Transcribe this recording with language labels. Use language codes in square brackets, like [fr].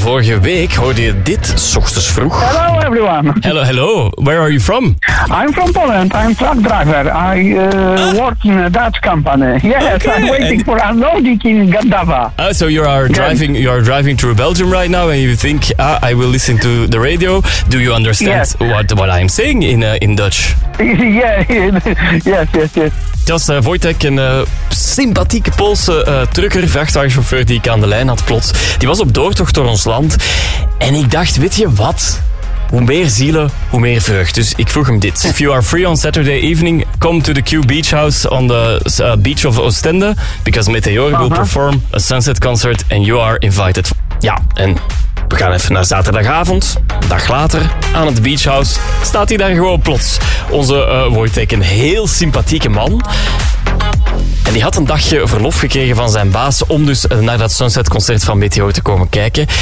[nl] Vorige week hoorde je dit 's ochtends vroeg. [en] Hello everyone. Hello, hello. Where are you from? I'm from Poland. I'm truck driver. I work in a Dutch company. Yes, okay. I'm waiting for unloading in Gandava. So you are driving through Belgium right now, and you think I will listen to the radio. Do you understand what I'm saying in Dutch? Yeah. Yes. [nl] Dat is Wojtek, een sympathieke Poolse trucker, vrachtwagenchauffeur die ik aan de lijn had plots. Die was op doortocht door ons land. En ik dacht, weet je wat? Hoe meer zielen, hoe meer vreugd. Dus ik vroeg hem dit. [en] If you are free on Saturday evening, come to the Q Beach House on the beach of Oostende. Because Meteor will perform a sunset concert and you are invited. [nl] Ja, en we gaan even naar zaterdagavond. Een dag later, aan het beach house, staat hij daar gewoon plots. Onze Wojtek, een heel sympathieke man. En die had een dagje verlof gekregen van zijn baas om dus naar dat sunsetconcert van Meteor te komen kijken.